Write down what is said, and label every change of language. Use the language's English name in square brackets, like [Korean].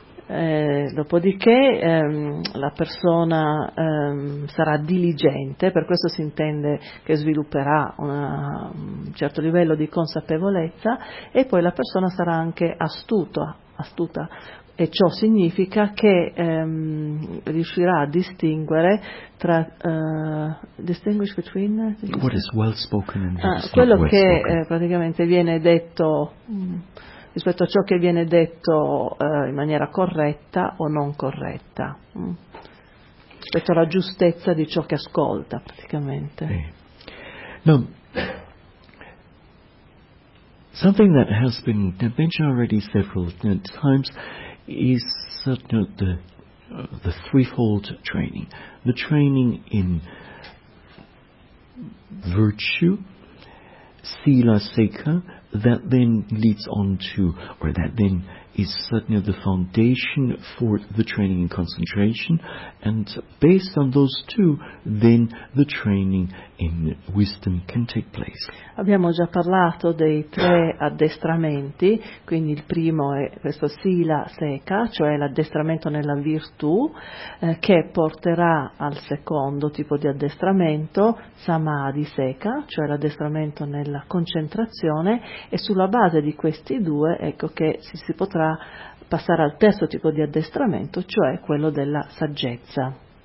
[Italian] Dopodiché la persona sarà diligente, per questo si intende che svilupperà un certo livello di consapevolezza, e poi la persona sarà anche astuta, e ciò significa che riuscirà a distinguere tra [English] distinguish between what is well spoken and [Italian] quello che [English] well spoken. [Italian] Praticamente viene detto rispetto a ciò che viene detto in maniera corretta o non corretta, rispetto alla giustezza di ciò che ascolta, praticamente. Sì. [English] Now, something that has been mentioned already several times is the threefold training. The training in virtue, sila seka, that then leads on to, or that then is certainly the foundation for the training in concentration, and based on those two, then the training in wisdom can take place. [Italian] Abbiamo già parlato dei tre addestramenti, quindi il primo è questo sila seka, cioè l'addestramento nella virtù, che porterà al secondo tipo di addestramento, samadhi seka, cioè l'addestramento nella concentrazione, e sulla base di questi due, ecco che si potrà passare al terzo tipo di addestramento, cioè quello della saggezza.